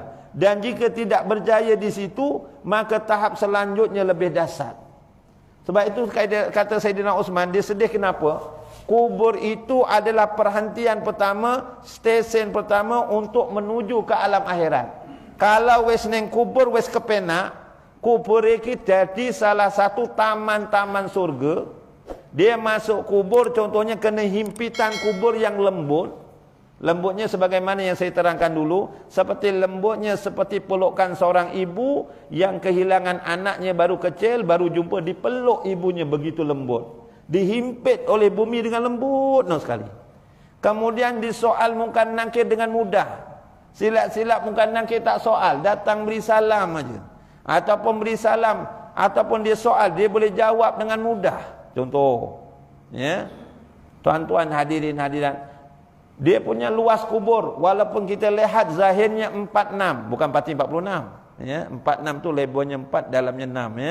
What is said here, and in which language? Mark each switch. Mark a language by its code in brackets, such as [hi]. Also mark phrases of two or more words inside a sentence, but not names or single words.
[ms] Dan jika tidak berjaya di situ, maka tahap selanjutnya lebih dahsyat. Sebab itu kata Sayyidina Uthman, dia sedih kenapa? Kubur itu adalah perhentian pertama, stesen pertama untuk menuju ke alam akhirat. [jv] Kalau wes neng kubur wes kepenak, kubur iki [ms] jadi salah satu taman-taman surga. Dia masuk kubur, contohnya kena himpitan kubur yang lembut. Lembutnya sebagaimana yang saya terangkan dulu, seperti lembutnya seperti pelukan seorang ibu yang kehilangan anaknya baru kecil, baru jumpa dipeluk ibunya, begitu lembut. Dihimpit oleh bumi dengan lembut sekali. Kemudian disoal mungkar nakir dengan mudah. Silap-silap mungkar nakir tak soal, datang beri salam aja. Ataupun beri salam, ataupun dia soal, dia boleh jawab dengan mudah. Contoh, ya, tuan-tuan hadirin hadirat, dia punya luas kubur, walaupun kita lihat zahirnya 46, bukan 46, ya, 46 tu lebarnya 4, dalamnya 6, ya.